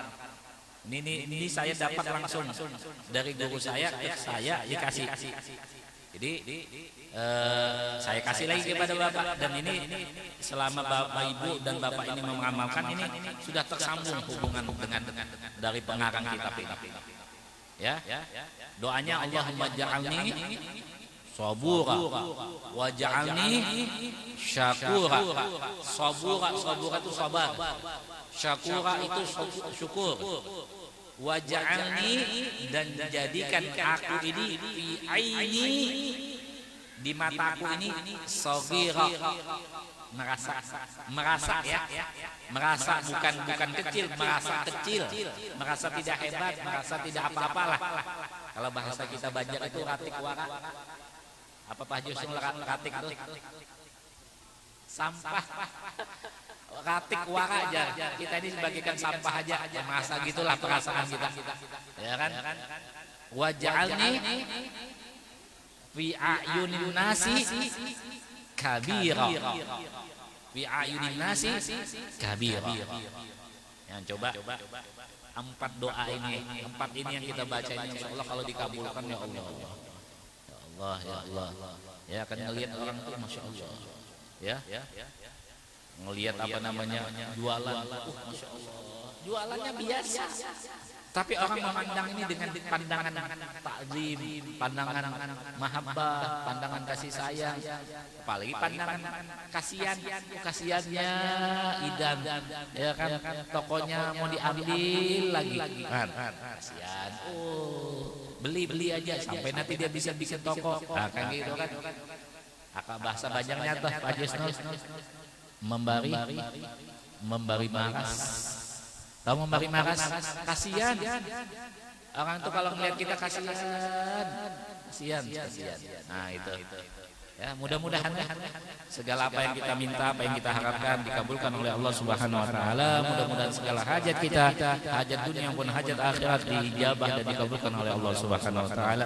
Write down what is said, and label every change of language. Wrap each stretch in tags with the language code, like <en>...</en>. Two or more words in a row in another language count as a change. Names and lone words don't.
<id>Ini saya dapat langsung dari guru saya dikasih. Jadi saya kasih lagi kepada bapak, dan ini selama bapak ibu dan bapak ini mengamalkan, ini sudah tersambung hubungan dengan dari pengarang kitab ini. Ya, doanya</id> <ar>Allahumma ja'alni sabura wa ja'alni syakura.</ar> <id>Sabura itu sabar, syakura itu syukur,</id> <ar>wa ja'alni,</ar> <id>dan jadikan aku ini</id> <ar>fi aini,</ar> <id>di mataku ini, saghira, merasa ya, merasa bukan kecil, merasa tidak hebat, merasa tidak apa-apalah. Kalau bahasa kita Banjar itu</id> <bjn>ratik wara.</bjn> <id>Apa Pak Jusung ratik itu? Sampah.</id> <bjn>Ratik wara</bjn> <id>aja. Kita ini sebagaikan sampah aja. Masa gitulah perasaan kita. Ya kan?</id> <ar>Wa ja'alni fi ayunin nasi kabira. Fi ayunin nasi kabira.</ar> <id>Yang coba 4 doa ini, 4 ini yang kita baca ini, insyaallah kalau dikabulkan</id> <ar>ya Allah. Ya Allah.</ar> <id>Ya akan ngelihat orang itu</id> <ar>masya Allah.</ar> <id>Ya. Ngelihat apa namanya jualan,</id> <ar>masya Allah.</ar> <id>Jualannya biasa. Tapi orang memandang ini dengan pandangan takzim, pandangan mahabbah, pandangan kasih sayang, apalagi pandangan kasihannya idan, ya kan, tokonya mau diambil lagi, kasihan, beli aja sampai nanti dia bisa bikin toko, nah, kan gitu kan. Akak bahasa Banjarnya tuh Pak Jusnus,</id> <bjn>membari maras.</bjn> <id>Tahu</id> <bjn>memberi maras,</bjn> <id>kasihan. Orang itu kalau melihat kita kasihan. Nah itu. Ya, mudah-mudahan segala apa yang kita minta, apa yang kita harapkan dikabulkan oleh Allah</id> <ar>Subhanahu wa taala.</ar> <id>Mudah-mudahan segala hajat kita, hajat dunia maupun hajat akhirat dijabah dan dikabulkan oleh Allah</id> <ar>Subhanahu wa taala.</ar>